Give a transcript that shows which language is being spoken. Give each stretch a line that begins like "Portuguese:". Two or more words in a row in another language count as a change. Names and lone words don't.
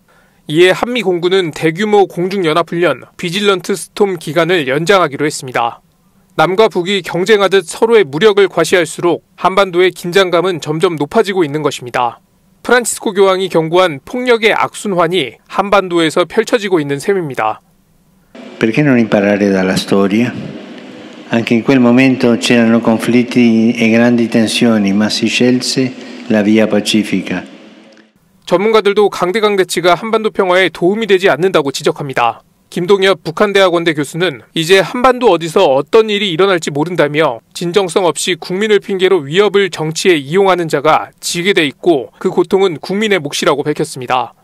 Korean: 이에 한미 공군은 대규모 공중연합훈련 비질런트 스톰 기간을 연장하기로 했습니다. 남과 북이 경쟁하듯 서로의 무력을 과시할수록 한반도의 긴장감은 점점 높아지고 있는 것입니다. 프란치스코 교황이 경고한 폭력의 악순환이 한반도에서 펼쳐지고 있는 셈입니다.
Italian: Perché non imparare dalla storia? Anche in quel momento c'erano conflitti e grandi tensioni, ma si scelse la via pacifica.
Korean: 전문가들도 강대강 대치가 한반도 평화에 도움이 되지 않는다고 지적합니다. 김동엽 북한대학원대 교수는 이제 한반도 어디서 어떤 일이 일어날지 모른다며 진정성 없이 국민을 핑계로 위협을 정치에 이용하는 자가 지게 돼 있고 그 고통은 국민의 몫이라고 밝혔습니다.